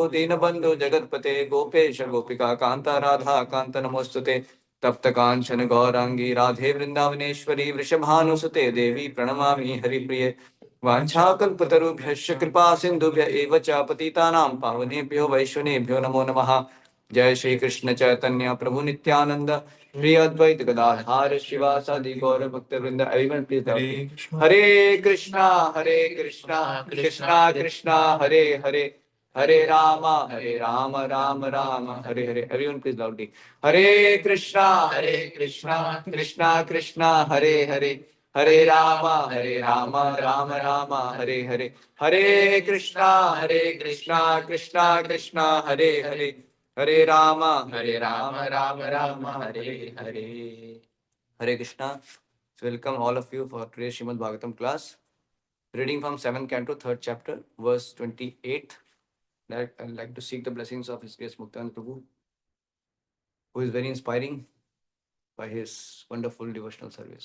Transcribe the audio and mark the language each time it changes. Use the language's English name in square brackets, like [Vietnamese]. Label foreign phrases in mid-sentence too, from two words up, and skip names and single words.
[Sanskrit] दीनबंधु जगतपते गोपेश गोपिका कांता राधा कांत नमोस्तुते तप्त कांचन गौरांगी राधे वृंदावनेश्वरी वृषभानुसुते देवी प्रणमामि हरिप्रिये वाञ्छाकल्पतरुभ्यश्च कृपा सिन्धुभ्य एव च पतितानां पावनेभ्यो वैष्णवेभ्यो नमो नमः जय श्री कृष्ण चैतन्य प्रभु नित्यानंद श्री अद्वैत गदाधार शिवासादि गौर भक्त वृंद एवं प्लीज हरे कृष्णा कृष्णा कृष्णा हरे हरे हरे राम राम राम हरे हरे [English] everyone please loudly [Sanskrit] हरे कृष्णा कृष्णा कृष्णा हरे हरे हरे राम राम राम हरे हरे हरे कृष्णा कृष्णा कृष्णा हरे हरे राम राम राम हरे हरे हरे कृष्णा. [English] Welcome all of you for today's Srimad Bhagavatam class. Reading from 7th canto, 3rd chapter, verse 28. I'd like to seek the blessings of His Grace Muktanand Prabhu, who is very inspiring by his wonderful devotional service.